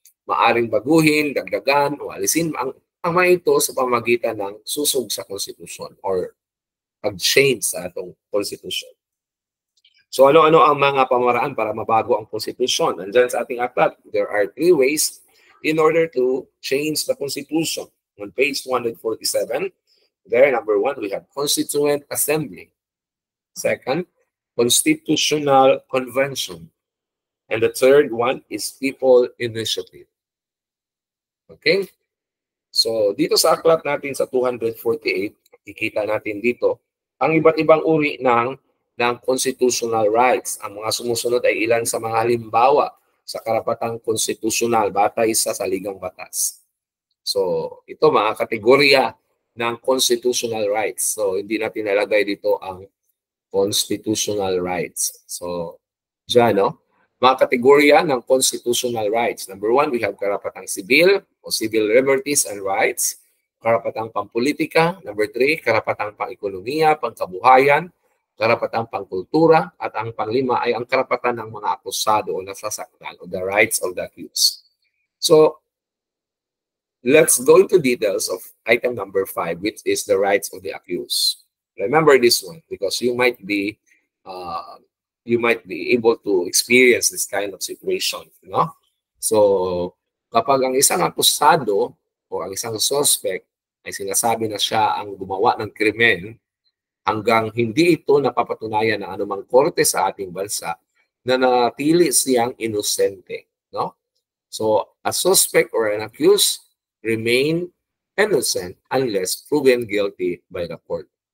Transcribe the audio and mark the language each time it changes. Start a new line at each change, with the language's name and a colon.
Filipino: Maaring baguhin, dagdagan, o alisin ang mga ito sa pamamagitan ng susog sa konstitusyon or pag-change sa atong konstitusyon. So ano-ano ang mga pamaraan para mabago ang konstitusyon? Andyan sa ating aklat,
English: there are 3 ways in order to change the constitution. On page 247, there, number 1, we have Constituent Assembly. Second, Constitutional Convention. And the third one is People Initiative. Okay?
Filipino: So, dito sa aklat natin sa 248, kikita natin dito, ang iba't ibang uri ng constitutional rights. Ang mga sumusunod ay ilan sa mga halimbawa sa karapatang konstitusyonal batay sa Saligang Batas. So, ito mga kategorya ng constitutional rights. So, hindi natin nalagay dito ang constitutional rights. So, dyan, no? Mga kategorya ng constitutional rights.
English: Number 1, we have
Filipino: karapatang sibil
English: o civil liberties and rights.
Filipino: Karapatang pampolitika. Number 3, karapatang pang-ekonomiya, pangkabuhayan, karapatang pangkultura. At ang pang-5 ay ang karapatan ng mga akusado o nasasaktan o
English: the rights of the accused.
Filipino: So,
English: let's go into details of item number 5, which is the rights of the accused. Remember this one because you might be able to experience this kind of situation, no?
Filipino: So, kapag ang isang akusado o ang isang suspect ay sinasabi na siya ang gumawa ng krimen hanggang hindi ito napapatunayan ng anumang korte sa ating bansa na nanatili siyang inosente, no?
English: So, a suspect or an accused remain innocent unless proven guilty by the court.